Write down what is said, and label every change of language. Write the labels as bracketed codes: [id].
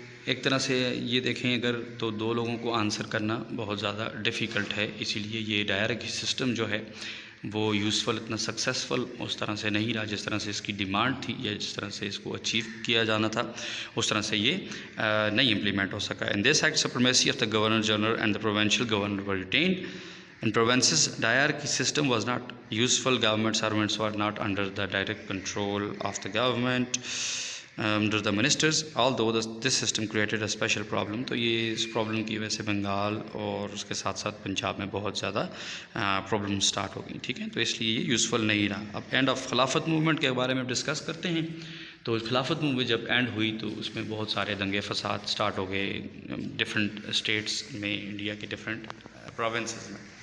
[ur] ایک طرح سے یہ دیکھیں اگر تو دو لوگوں کو آنسر کرنا بہت زیادہ ڈیفیکلٹ ہے، اسی لیے یہ ڈائرکی سسٹم جو ہے وہ یوزفل اتنا سکسیزفل اس طرح سے نہیں رہا جس طرح سے اس کی ڈیمانڈ تھی یا جس طرح سے اس کو اچیو کیا جانا تھا، اس طرح سے یہ نہیں امپلیمنٹ ہو سکا۔ [en] In this act supremacy of the governor general and the provincial governor were retained in provinces. Diarchy system was not useful. Government servants were not under the direct control of the government, under the ministers, although this system created a special problem. [ur] تو یہ اس problem کی وجہ سے بنگال اور اس کے ساتھ ساتھ پنجاب میں بہت زیادہ پرابلم سٹارٹ ہو گئی۔ ٹھیک ہے، تو اس لیے یہ یوزفل نہیں رہا۔ اب اینڈ آف خلافت موومنٹ کے بارے میں ڈسکس کرتے ہیں۔ تو خلافت موومنٹ جب اینڈ ہوئی تو اس میں بہت سارے دنگے فساد سٹارٹ ہو گئے ڈفرینٹ اسٹیٹس میں، انڈیا کے ڈفرینٹ پروونسز میں۔